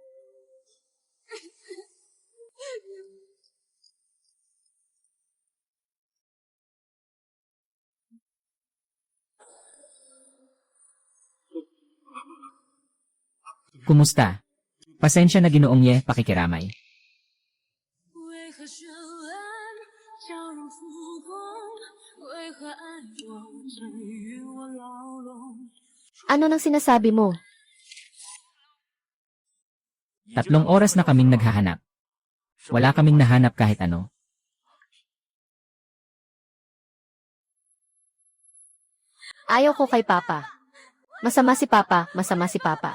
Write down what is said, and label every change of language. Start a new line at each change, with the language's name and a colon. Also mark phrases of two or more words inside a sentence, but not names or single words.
Filipino: Kumusta? Pasensya na Ginoong Ye, pakikiramay.
Chinese: 为何绚烂笑容浮光？为何爱我只与我牢笼？
Filipino: Ano nang sinasabi mo? 3 oras na kaming naghahanap. Wala kaming nahanap kahit ano. Ayaw ko kay Papa. Masama si Papa, masama si Papa.